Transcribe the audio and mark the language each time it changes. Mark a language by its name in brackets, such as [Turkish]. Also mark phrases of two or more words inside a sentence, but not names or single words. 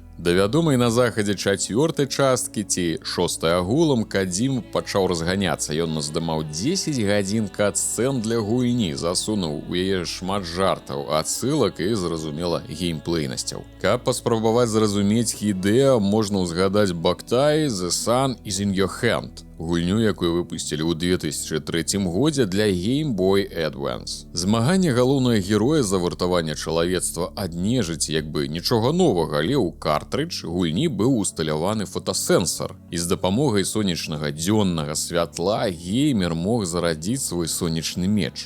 [Belarusian] Да вядомай на захадзе чацвёртай часткі ці шостай агулам Кадзіма пачаў разганяцца. Ён наздымаў 10 гадзін кат-сцэн для гульні, засунуў у яе шмат жартаў, адсылак і, зразумела, геймплейнасцяў. Каб паспрабаваць зразумець Хідеа, можна узгадаць Бактай, [English] The Sun is in your hand. [Belarusian] Гульню, якую выпусцілі ў 2003 годзе для Game Boy Advance. Змаганне галоўнага героя за вартаванне чалавецтва ад нежыці як бы нічога новага, але ў картридж гульні быў усталяваны фотасэнсар. І з дапамогай сонечнага дзённага святла геймер мог зарадзіць свой сонечны меч.